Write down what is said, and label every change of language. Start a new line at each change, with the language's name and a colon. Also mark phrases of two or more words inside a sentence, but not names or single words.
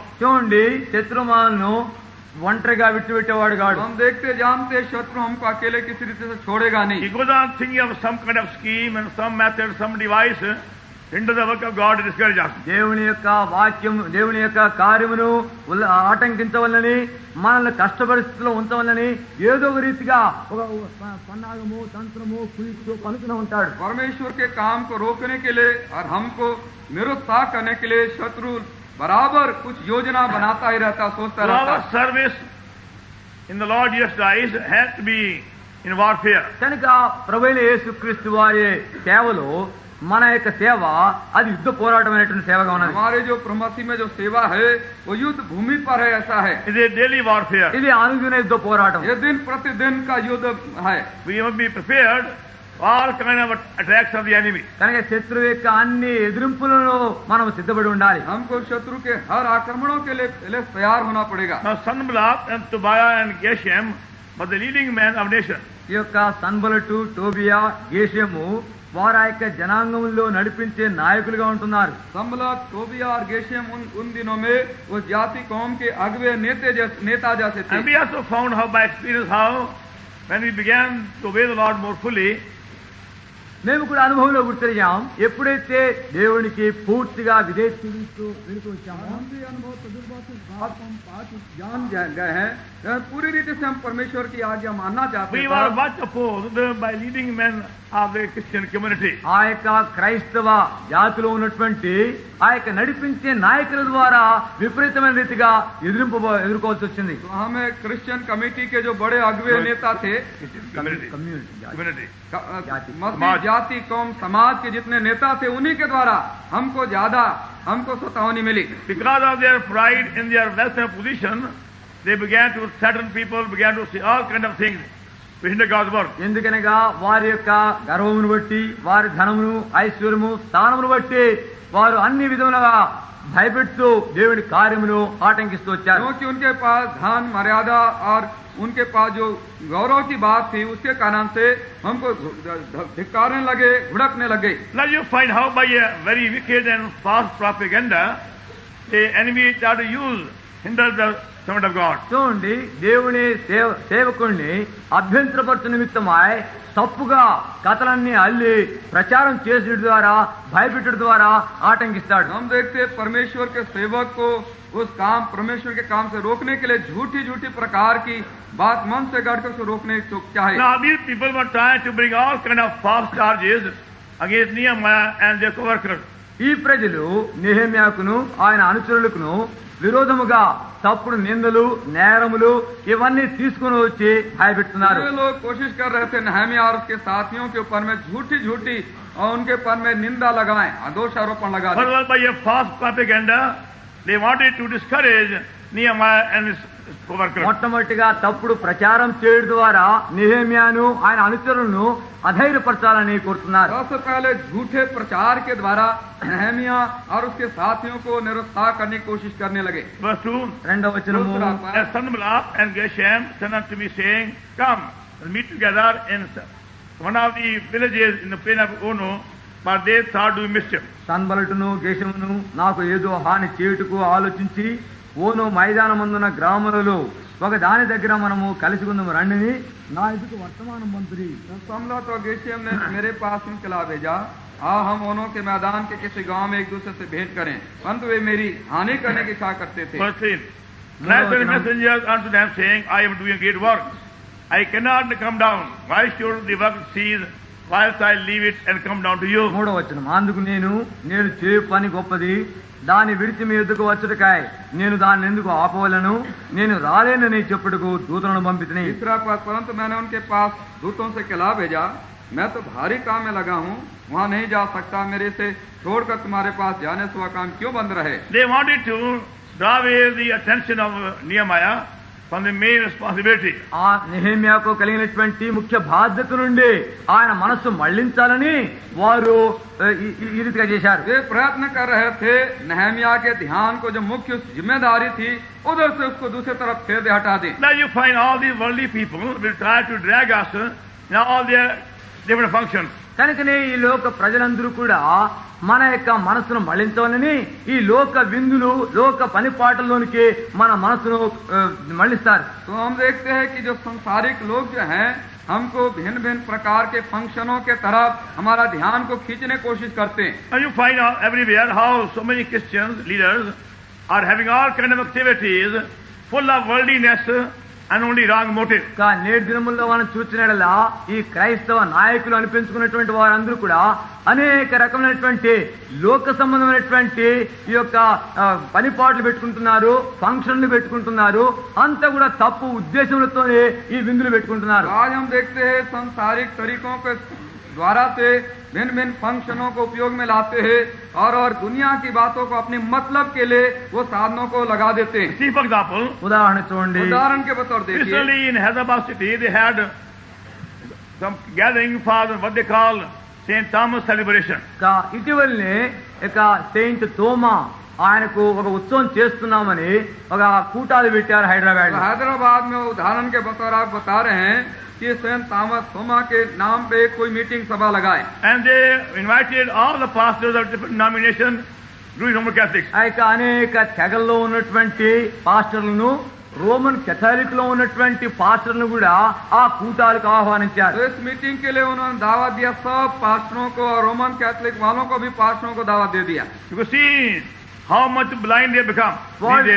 Telugu: చూడండి, శత్రుమాలను ఒంటరిగా విడిచిపెట్టేవాడు కాడు.
Hindi: हम देखते जानते शत्रु हमको अकेले किसी रीति से छोड़ेगा
English: He
Hindi: नहीं.
English: goes on thinking of some kind of scheme and some method, some device into the work of God to discourage us.
Telugu: దేవుని యొక్క వాక్యం, దేవుని యొక్క కార్యమును ఆటంకించవలని, మనల్ని కష్టపరిస్థితిలో ఉంచవలని ఏదో ఒక రీతిగా ఒక పన్నాగము, తంత్రము, కుయుక్తు పలుకుతూ ఉంటాడు.
Hindi: परमेश्वर के काम को रोकने के लिए और हमको निरुत्साह करने के लिए शत्रु बराबर कुछ योजना बनाता ही रहता, सोचता
English: So
Hindi: रहता.
English: our service in the Lord Jesus Christ has to be in warfare.
Telugu: కనుక ప్రభువైన యేసుక్రీస్తు వారి సేవలో మన యొక్క సేవ అది యుద్ధ పోరాటమైనటువంటి సేవగా ఉన్నది.
Hindi: हमारे जो प्रमसी में जो सेवा है वो युद्ध भूमि पर है, ऐसा है.
English: It is a daily warfare.
Telugu: ఇది అనుదిన యుద్ధ పోరాటం.
Hindi: ये दिन प्रतिदिन का युद्ध है.
English: We must be prepared for all kind of attacks of the enemy.
Telugu: కనుక శత్రువు యొక్క అన్ని ఎదిరింపులను మనం సిద్ధపడి ఉండాలి.
Hindi: हमको शत्रु के हर आक्रमणों के लिए तैयार होना पड़ेगा.
English: Now Sanballat and Tobiah and Geshem were the leading men of nation.
Telugu: ఈ యొక్క సన్బలటు, టోబియా, గేషము వారు ఆ యొక్క జనాంగంలో నడిపించే నాయకులుగా ఉంటున్నారు.
Hindi: संबलत, तोबिया और गेशेम उन दिनों में उस जाति कौम के अगवे नेता जैसे थे.
English: And we also found how by experience how when we began to obey the Lord more fully,
Telugu: మేము కూడా అనుభవంలో గుర్తిరిగాం, ఎప్పుడైతే దేవునికి పూర్తిగా విధేయతతో వెళుతూ వచ్చామో
Hindi: हम भी अनुभव तजुर्बा से बात हम पाठ जान गए हैं. पूरी रीति से हम परमेश्वर की आज्ञा मानना चाहते
English: we
Hindi: हैं.
English: were much opposed by leading men of the Christian community.
Telugu: ఆ యొక్క క్రైస్తవ జాతిలో ఉన్నటువంటి ఆ యొక్క నడిపించే నాయకుల ద్వారా విపరీతమైన రీతిగా ఎదుర్కోవాల్సి వచ్చింది.
Hindi: तो हमें
English: Christian committee
Hindi: के जो बड़े अगवे नेता थे,
English: Community.
Hindi: मसीह जाति कौम समाज के जितने नेता थे, उन्हीं के द्वारा हमको सतावनी मिली.
English: Because of their pride in their wealth and position, they began to threaten people, began to say all kind of things to hinder God's work.
Telugu: ఎందుకనగా వారి యొక్క గర్వమును బట్టి, వారి ధనమును, ఐశ్వర్యము, స్థానమును బట్టి వారు అన్ని విధములుగా భయపెడుతూ దేవుడి కార్యమును ఆటంకిస్తూ వచ్చారు.
Hindi: क्योंकि उनके पास धन मर्यादा और उनके पास जो गौरव की बात थी उसके कारण से हमको धिक्कारने लगे, भुड़कने लगे.
English: Now you find how by a very wicked and false propaganda the enemy try to use hinder the servant of God.
Telugu: చూడండి, దేవుని సేవకుడిని అభ్యంతరపరచు నిమిత్తమై తప్పుగా కథలన్నీ అల్లి ప్రచారం చేసేటి ద్వారా భయపెట్టడం ద్వారా ఆటంకిస్తాడు.
Hindi: हम देखते हैं परमेश्वर के सेवक को उस काम परमेश्वर के काम से रोकने के लिए झूठी झूठी प्रकार की बात मन से गाड़कर उसको रोकने चाहे.
English: Now these people were trying to bring all kind of false charges against Nehemiah and their co-workers.
Telugu: ఈ ప్రజలు నెహెమ్యాకును ఆయన అనుచరులకును విరోధముగా తప్పుడు నిందలు నేరములు ఇవన్నీ తీసుకుని వచ్చి భయపెడుతున్నారు.
Hindi: ये लोग कोशिश कर रहे थे नहम्याह और उसके साथियों के ऊपर में झूठी झूठी और उनके ऊपर में निंदा लगाएं, दोषारोपण लगा दें.
English: But by a false propaganda they wanted to discourage Nehemiah and his co-workers.
Telugu: మొట్టమొదటిగా తప్పుడు ప్రచారం చేయడం ద్వారా నెహెమ్యాను ఆయన అనుచరులను అధైర్యపరచాలని కోరుతున్నారు.
Hindi: सबसे पहले झूठे प्रचार के द्वारा नहम्याह और उसके साथियों को निरुत्साह करने की कोशिश करने लगे.
English: Verse 2,
Telugu: రెండవ వచనము,
English: and Sanballat and Geshem sent unto me, saying, Come, we'll meet together in one of the villages in the plain of Ono, but they thought to do mischief.
Telugu: సన్బలటును గేషమును నాకు ఏదో హాని చేయుటకు ఆలోచించి ఓను మైదానమందున గ్రామములలో ఒక దాని దగ్గర మనము కలిసి ఉందాము రండిని నా ఎదుట వర్తమానం మంత్రి.
Hindi: संबलत और गेशम ने मेरे पास इनकला भेजा, हम ओनो के मैदान के किसी गांव में एक दूसरे से भेंट करें, परंतु वे मेरी हानि करने की इच्छा करते थे.
English: Verse 3, and I sent messengers unto them, saying, I am doing great work. I cannot come down. Why should the work cease whilst I leave it and come down to you?
Telugu: మూడవ వచనం, అందుకు నేను చేయు పని గొప్పది, దాన్ని విడిచి మీ ఎద్దుకు వచ్చుటకాయ నేను దాన్ని ఎందుకు ఆపవలను, నేను రాలేనని చెప్పుటకు దూతలను పంపితిని.
Hindi: तीसरा पद, परंतु मैंने उनके पास दूतों से कहला भेजा, मैं तो भारी काम में लगा हूँ, वहाँ नहीं जा सकता, मेरे से छोड़कर तुम्हारे पास जाने से वह काम क्यों बंद रहे.
English: They wanted to draw away the attention of Nehemiah from the main responsibility.
Telugu: ఆ నెహెమ్యాకు కలిగినటువంటి ముఖ్య బాధ్యత నుండి ఆయన మనస్సు మళ్లించాలని వారు ఈ రీతిగా చేశారు.
Hindi: वे प्रयत्न कर रहे थे नहम्याह के ध्यान को जो मुख्य जिम्मेदारी थी उधर से उसको दूसरी तरफ फेर दे हटा दी.
English: Now you find all these worldly people will try to drag us in all their different functions.
Telugu: కనుకనే ఈ లోక ప్రజలందరూ కూడా మన యొక్క మనసును మళ్లించాలని ఈ లోక విందులు లోక పనిపాటల్లోనికి మన మనసును మళ్లిస్తారు.
Hindi: तो हम देखते हैं कि जो संसारिक लोग जो हैं हमको भिन्न भिन्न प्रकार के फंक्शनों के तरफ हमारा ध्यान को खींचने की कोशिश करते हैं.
English: Now you find out everywhere how so many Christians leaders are having all kind of activities full of worldliness and only wrong motive.
Telugu: నేటి దినముల్లో మనం చూసినట్లా ఈ క్రైస్తవ నాయకులు అనిపించుకున్నటువంటి వారందరూ కూడా అనేక రకమైనటువంటి లోక సంబంధమైనటువంటి ఈ యొక్క పనిపాట్లు పెట్టుకుంటున్నారు, ఫంక్షన్లు పెట్టుకుంటున్నారు, అంతా కూడా తప్పు ఉద్దేశంతోనే ఈ విందులు పెట్టుకుంటున్నారు.
Hindi: आज हम देखते हैं संसारिक तरीकों के द्वारा से भिन्न भिन्न फंक्शनों को उपयोग में लाते हैं और दुनिया की बातों को अपने मतलब के लिए वो साधनों को लगा देते हैं.
English: See, for example,
Telugu: ఉదాహరణ చూడండి,
Hindi: उदाहरण के बतौर देखिए,
English: recently in Hyderabad city they had some gathering for what they call St. Thomas celebration.
Telugu: ఇటీవలనే ఇక సెయింట్ తోమా ఆయనకు ఒక ఉత్సవం చేస్తున్నామని ఒక కూటాలు పెట్టారు హైదరాబాద్.
Hindi: हैदराबाद में उदाहरण के बतौर आप बता रहे हैं कि सेंट थॉमस थोमा के नाम पे कोई मीटिंग सभा लगाए
English: And they invited all the pastors of different denominations, Jewish Roman Catholics.
Telugu: ఆ యొక్క అనేక తెగల్లో ఉన్నటువంటి పాస్టర్లను, రోమన్ कैथोलिक లో ఉన్నటువంటి పాస్టర్లను కూడా ఆ కూటాలకు ఆహ్వానించారు.
Hindi: तो इस मीटिंग के लिए उन्होंने दावत दिया, सब पास्टरों को और रोमन कैथोलिक वालों को भी पास्टरों को दावत दे दिया.
English: You can see how much blind they become these days.